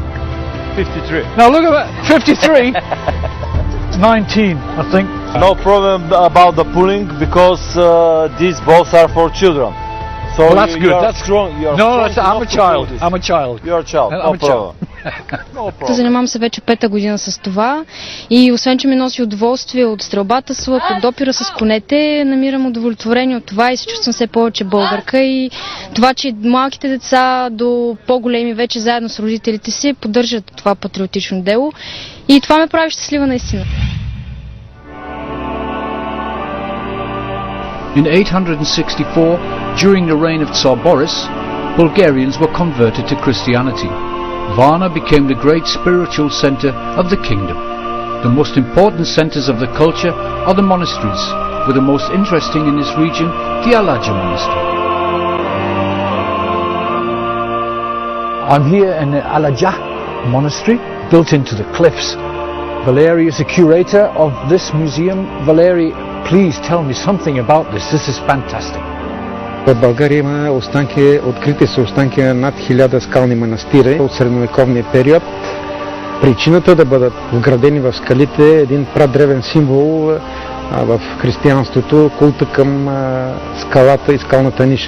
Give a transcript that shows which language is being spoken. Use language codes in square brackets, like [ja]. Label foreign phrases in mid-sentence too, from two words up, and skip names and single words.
[en] 53. Now look at that. 53. 19, I think. No problem about the pulling because these bows are for children. So Well, that's you good. are That's strong. You are No, strong I'm a enough to child. pull this. I'm a child. You're a child. I'm No a child. problem. No problem. [bg] Занимавам се вече 5-та година с това и освен, че ми носи удоволствие от стрелбата с лък, от допира с конете, намирам удовлетворение от това и се чувствам все повече българка и това, че малките деца до по-големи вече заедно с родителите си поддържат това патриотично дело и това ме прави щастлива наистина. [en] In 864, during the reign of Tsar Boris, Bulgarians were converted to Christianity. Varna became the great spiritual center of the kingdom. The most important centers of the culture are the monasteries, with the most interesting in this region, the Aladja monastery. I'm here in the Aladja monastery, built into the cliffs. Valeri is the curator of this museum. Valeri, please tell me something about this. This is fantastic. [bg] В България има останки, открити са останки на над 1000 скални манастири от средновековния период. Причината да бъдат вградени в скалите е един прадревен символ в християнството, култа към скалата и скалната ниша.